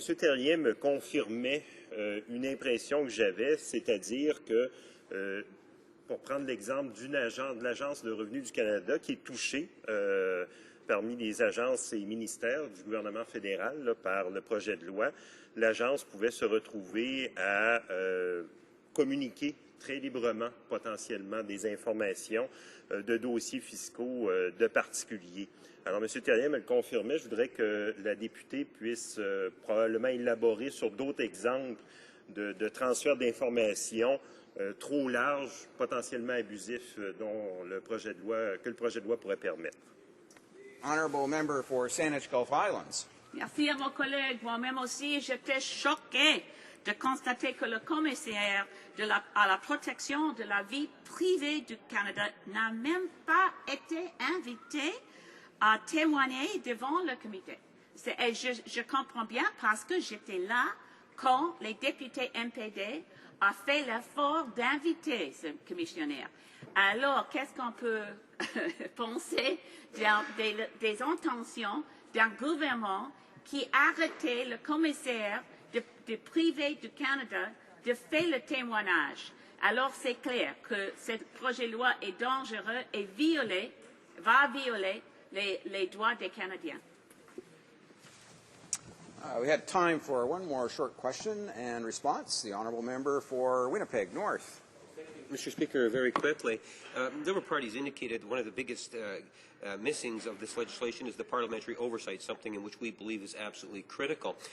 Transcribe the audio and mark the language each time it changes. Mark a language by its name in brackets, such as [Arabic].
[French] Terrien me confirmait une impression que j'avais, c'est-à-dire que, pour prendre l'exemple d'une agence de l'Agence de revenus du Canada qui est touchée parmi les agences et ministères du gouvernement fédéral là, par le projet de loi, l'agence pouvait se retrouver à communiquer très librement, potentiellement, des informations de dossiers fiscaux de particuliers. Alors, M. Terrien me le confirmait. Je voudrais que la députée puisse probablement élaborer sur d'autres exemples de transfert d'informations trop larges, potentiellement abusifs, dont que le projet de loi pourrait permettre. [English] Honourable member for Saanich Gulf Islands. [French] Merci à mon collègue. Moi-même aussi, j'étais choquée de constater que le commissaire à la protection de la vie privée du Canada n'a même pas été invité à témoigner devant le comité. Et je comprends bien parce que j'étais là quand les députés MPD ont fait l'effort d'inviter ce commissionnaire. Alors, qu'est-ce qu'on peut penser des intentions d'un gouvernement qui arrêtait le commissaire de privé du Canada de faire le témoignage? Alors, c'est clair que ce projet de loi est dangereux et va violer les droits des Canadiens. [English] We had time for one more short question and response. The honourable member for Winnipeg North. Mr. Speaker, very quickly, Liberal parties indicated one of the biggest missings of this legislation is the parliamentary oversight, something in which we believe is absolutely critical.